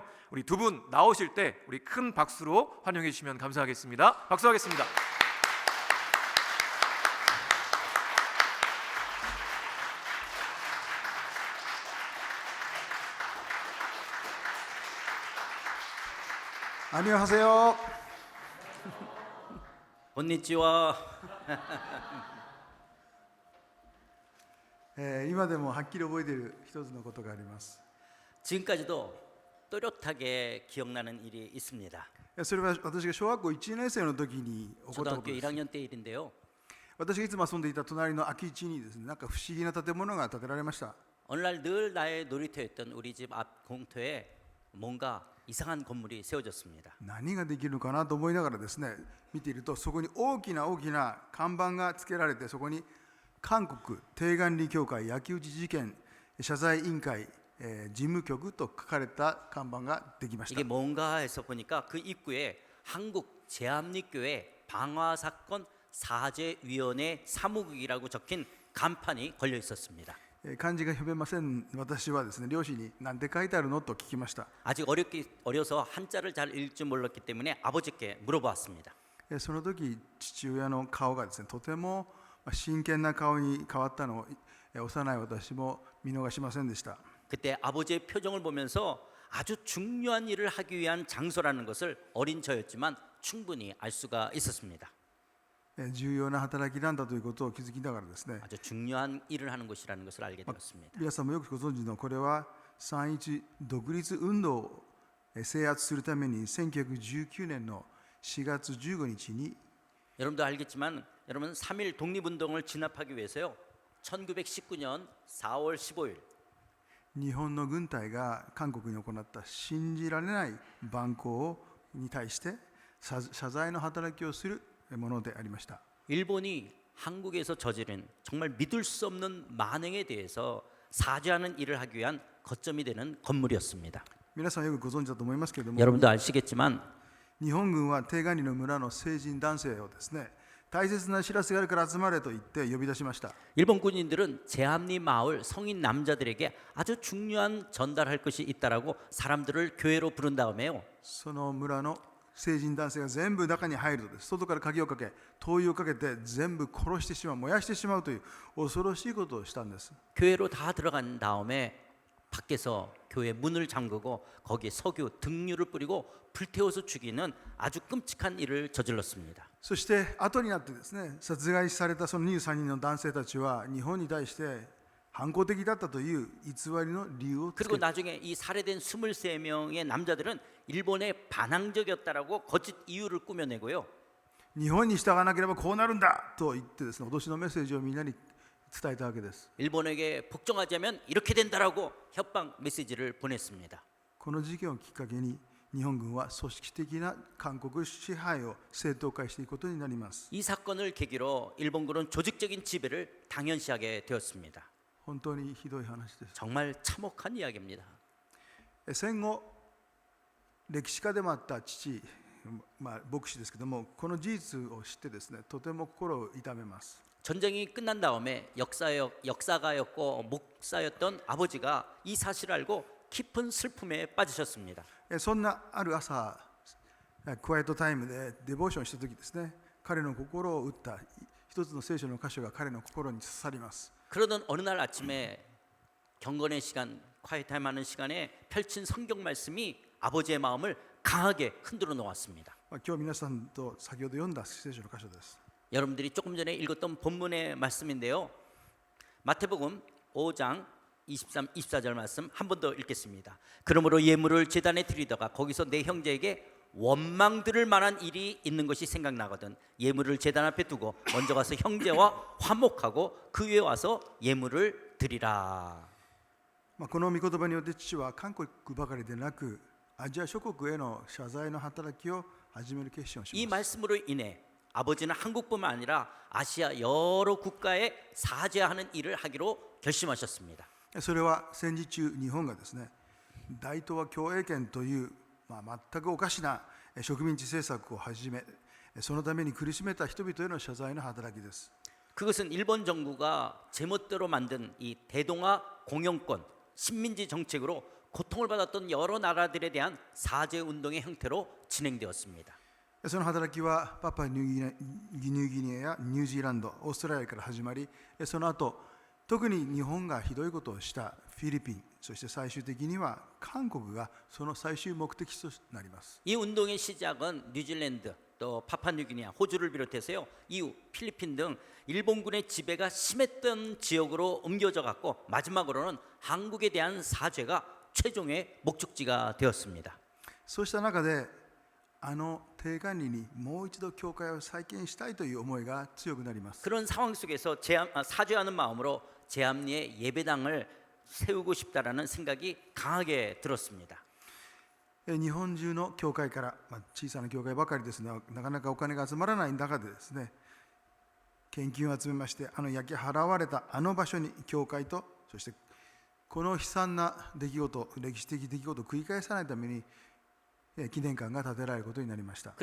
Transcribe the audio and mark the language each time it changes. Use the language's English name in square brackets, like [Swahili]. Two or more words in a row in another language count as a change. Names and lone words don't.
[Korean] 우리 두 분 나오실 때 우리 큰 박수로 환영해 주시면 감사하겠습니다. 박수하겠습니다. 안녕하세요. [Japanese] konnichiwa. 今でもはっきり覚えている一つのことがあります。 [Korean] 지금까지도 또렷하게 기억나는 일이 있습니다. [Japanese] それは私が小学校1年生の時に起こったこと [Korean] 초등학교 [Japanese] です。 [Korean] 1학년 때 일인데요. [Japanese] 私がいつも遊んでいた隣の空き地にですね、なんか不思議な建物が建てられました。 [Korean] 어느 날 늘 나의 놀이터였던 우리 집 앞 공터에 뭔가 이상한 건물이 세워졌습니다. [Japanese] 何ができるのかなと思いながらですね、見ているとそこに大きな看板がつけられて、そこに韓国帝願里教会焼き討ち事件謝罪委員会事務局と書かれた看板ができました。 [Korean] 이게 뭔가 해서 보니까 그 입구에 한국 제암리교회 방화사건 사죄위원회 사무국이라고 적힌 간판이 걸려 있었습니다. [Japanese] 漢字が読めません。私はですね、両親に何て書いてあるのと聞きました。 [Korean] 아직 어려서 한자를 잘 읽을 줄 몰랐기 때문에 아버지께 물어보았습니다. [Japanese] その時父親の顔がですね、とても真剣な顔に変わったのを幼い私も見逃しませんでした。 [Korean] 그때 아버지의 표정을 보면서 아주 중요한 일을 하기 위한 장소라는 것을 어린 저였지만 충분히 알 수가 있었습니다. [Japanese] 重要な働きなんだということを気づきながらですね、 [Korean] 아주 중요한 일을 하는 곳이라는 것을 알게 되었습니다. [Japanese] 皆さんもよくご存知のこれは3.1独立運動を制圧するために1919年の4月15日に [Korean] 여러분도 알겠지만 여러분 3.1 독립운동을 진압하기 위해서요 1919년 4월 15일 [Japanese] 日本の軍隊が韓国に行った信じられない蛮行に対して謝罪の働きをするものでありました。 [Korean] 일본이 한국에서 저지른 정말 믿을 수 없는 만행에 대해서 사죄하는 일을 하기 위한 거점이 되는 건물이었습니다. [Japanese] 皆さんよくご存知だと思いますけれども、 [Korean] 여러분도 아시겠지만 [Japanese] 日本軍は帝願里の村の成人男性をですね、大切な知らせがあるから集まれと言って呼び出しました。 [Korean] 일본 군인들은 제암리 마을 성인 남자들에게 아주 중요한 전달할 것이 있다라고 사람들을 교회로 부른 다음에요. [Japanese] その村の成人男性が全部中に入るとです。外から鍵をかけ、灯油をかけて全部殺してしまう、燃やしてしまうという恐ろしいことをしたんです。 [Korean] 교회로 다 들어간 다음에 밖에서 교회 문을 잠그고 거기에 석유 등유를 뿌리고 불태워서 죽이는 아주 끔찍한 일을 저질렀습니다. [Japanese] そして後になってですね、殺害されたその23人の男性たちは日本に対して反抗的だったという偽りの理由をつ [Korean] 그리고 [Japanese] け、 [Korean] 나중에 이 살해된 23명의 남자들은 일본에 반항적이었다라고 거짓 이유를 꾸며내고요. [Japanese] 日本に従わなければこうなるんだと言ってですね、脅しのメッセージをみんなに伝えたわけです。 [Korean] 일본에게 복종하자면 이렇게 된다라고 협박 메시지를 보냈습니다. [Japanese] この事件をきっかけに日本軍は組織的な韓国支配を正当化していくことになります。 [Korean] 이 사건을 계기로 일본군은 조직적인 지배를 당연시하게 되었습니다. [Japanese] 本当にひどい話です。 [Korean] 정말 참혹한 이야기입니다. [Japanese] 戦後歴史家でもあった父、牧師ですけども、この事実を知ってですね、とても心を痛めます。 [Korean] 전쟁이 끝난 다음에 역사가였고 목사였던 아버지가 이 사실을 알고 깊은 슬픔에 빠지셨습니다. [Japanese] そんなある朝、 [English] quiet time [Japanese] でデボーションした時ですね、彼の心を打った一つの聖書の箇所が彼の心に刺さります。 [Korean] 그러던 어느 날 아침에 경건의 시간, 콰이타임 하는 시간에 펼친 성경 말씀이 아버지의 마음을 강하게 흔들어 놓았습니다. [Japanese] 今日皆さんと先ほど読んだ聖書の箇所です。 [Korean] 여러분들이 조금 전에 읽었던 본문의 말씀인데요. 마태복음 5장 23, 24절 말씀 한 번 더 읽겠습니다. 그러므로 예물을 제단에 드리다가 거기서 내 형제에게 원망 들을 만한 일이 있는 것이 생각나거든 예물을 제단 앞에 두고 먼저 가서 형제와 화목하고 그 위에 와서 예물을 드리라. [Japanese] この御言葉によって父は韓国ばかりでなくアジア諸国への謝罪の働きを始める決心をし [Korean] 이 [Japanese] ます。 [Korean] 말씀으로 인해 아버지는 한국뿐만 아니라 아시아 여러 국가에 사죄하는 일을 하기로 결심하셨습니다. [Japanese] それは戦時中日本がですね、大東亜共栄圏という、全くおかしな植民地政策を始め、そのために苦しめた人々への謝罪の働きです。 [Korean] 그것은 일본 정부가 제멋대로 만든 이 대동아 공영권 식민지 정책으로 고통을 받았던 여러 나라들에 대한 사죄 운동의 형태로 진행되었습니다. [Japanese] その働きはパパニューギニアやニュージーランド、オーストラリアから始まり、その後特に日本がひどいことをしたフィリピン、そして最終的には韓国がその最終目的となります。 [Korean] 이 운동의 시작은 뉴질랜드 또 파푸아뉴기니아, 호주를 비롯해서요 이후 필리핀 등 일본군의 지배가 심했던 지역으로 옮겨져 갔고 마지막으로는 한국에 대한 사죄가 최종의 목적지가 되었습니다. [Japanese] そうした中であの定管理にもう一度教会を再建したいという思いが強くなります。 [Korean] 그런 상황 속에서 사죄하는 마음으로 제암리에 예배당을 세우고 싶다라는 생각이 강하게 들었습니다. [Japanese] 日本中の教会から、小さな教会ばかりですが、なかなかお金が集まらない中でですね、献金を集めまして、焼き払われたあの場所に教会と、そしてこの悲惨な出来事、歴史的出来事を繰り返さないために記念館が建てられることになりました。